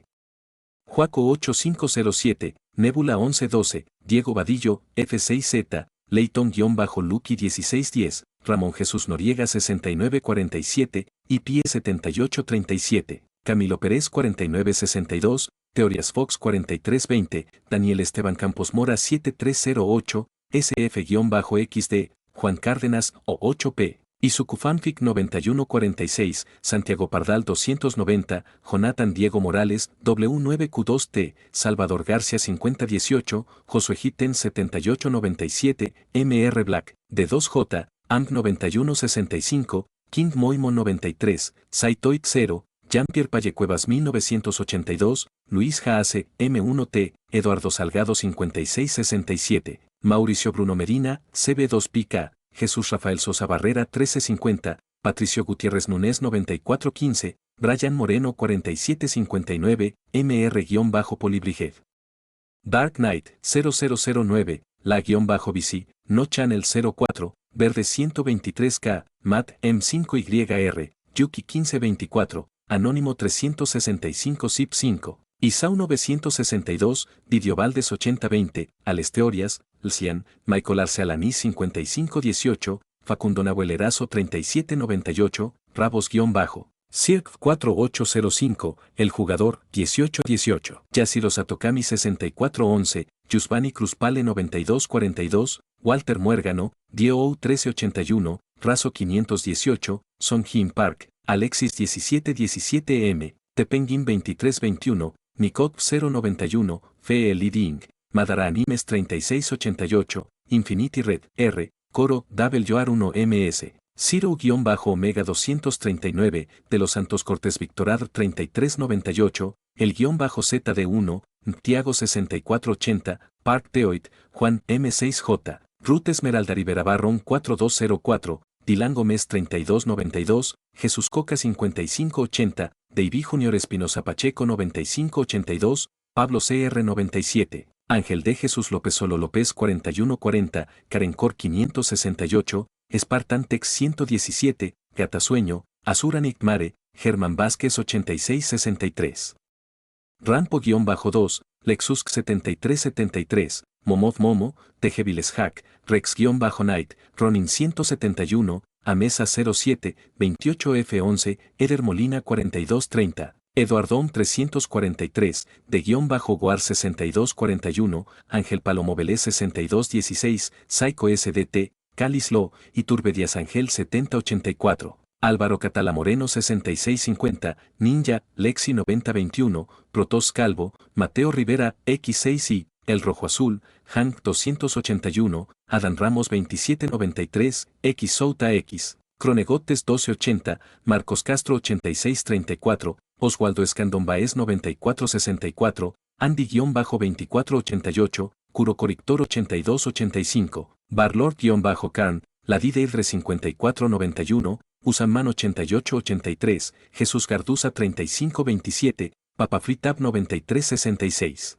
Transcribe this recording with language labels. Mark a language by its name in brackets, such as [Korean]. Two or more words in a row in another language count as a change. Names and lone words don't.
[Spanish] Juaco 8507, Nebula 1112, Diego Vadillo, F6Z, Leighton-Lucky 1610, Ramón Jesús Noriega 6947, IP 7837, Camilo Pérez 4962, Teorías Fox 4320, Daniel Esteban Campos Mora 7308, SF-XD, Juan Cárdenas O8P. Isucufanfic 9146, Santiago Pardal 290, Jonathan Diego Morales, W9Q2T, Salvador García 5018, Josué Giten 7897, MR Black, D2J, AMP 9165, King Moimo 93, Saitoid 0, Jean-Pierre Pallecuevas 1982, Luis Jaase, M1T, Eduardo Salgado 5667, Mauricio Bruno Medina, CB2PK, Jesús Rafael Sosa Barrera 1350, Patricio Gutiérrez Núñez 9415, Brian Moreno 4759, MR-Polibriged. Dark Knight 0009, La-BC, No Channel 04, Verde 123K, Matt M5YR, Yuki 1524, Anónimo 365 Zip 5, Isau 962, Didio Valdes 8020, Alesteorias, Lcian, Michael Arce Alaní 5518, Facundo Nahuelerazo 3798, Rabos-Bajo, Cirque 4805, El Jugador 1818, Yashiro Satokami 6411, Yusbani Cruzpale 9242, Walter Muérgano, Dio 1381, Razo 518, Song Jin Park, Alexis 1717M, Tepenguin 2321, Nikot 091, Fe Liding, Madara Animes 3688, Infinity Red, R, Coro, Yoar 1MS, Ciro-Omega 239, De los Santos Cortés Victorad 3398, el -ZD1, Tiago 6480, Park Teoid, Juan M6J, Ruth Esmeralda Rivera Barrón 4204, Dilan Gómez 3292, Jesús Coca 5580, David Junior Espinosa Pacheco 9582, Pablo CR 97, Ángel de Jesús López Solo López 4140, Karencor 568, Spartan Tex 117, Gatasueño, Azura Mare, Germán Vázquez 8663. Rampo-2, Lexus 7373, Momov Momo, Tejeviles Hack, Rex-Night, Ronin 171, Amesa 07, 28F11, Eder Molina 4230, Eduardón 343, de-Guar 6241, Ángel Palomo Vélez 6216, Psycho SDT, Calislo, Iturbe Díaz Ángel 7084. Álvaro Catala Moreno 6650, Ninja, Lexi 9021, Protos Calvo, Mateo Rivera, X6i, El Rojo Azul, Hank 281, Adán Ramos 2793, X Souta X, Cronegotes 1280, Marcos Castro 8634, Oswaldo Escandón Baez 9464, Andy-2488, Curo Corictor 8285, Barlord-Carn, Ladideidre 5491, Usaman 8883, Jesús Garduza 3527, Papafritab 9366.